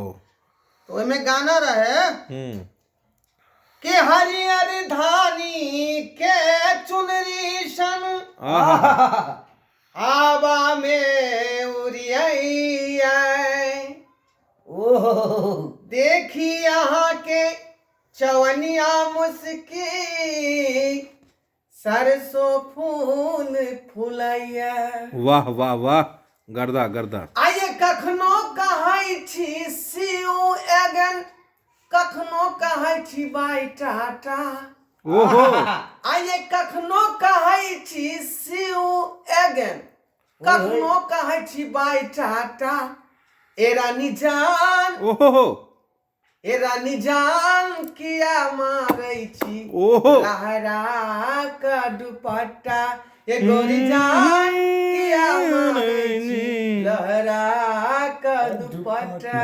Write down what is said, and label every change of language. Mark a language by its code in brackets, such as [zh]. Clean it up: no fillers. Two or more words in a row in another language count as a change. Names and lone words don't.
[mai] तो ओमे गाना रहे कि हरियर धानी के चुनरी सन आवा में उड़िया। ओह देखी यहाँ के चवनिया मुस्की सरसों फूल फुलैया। वाह वाह वाह, गर्दा गर्दा। आइए कखनो कहै छी [en] see you again, [mai] कखनो कहै छी बाय टाटा। ओहो आइए कखनो कहै छी [en] see you again, [mai] कखनो कहै छी बाय टाटा। ए रानी जान, ओहो ए रानी जान किया मारै छी ओहो लहरा का दुपट्टा। ये गोरी जान किया मांगे छी लहरा का दुपट्टा।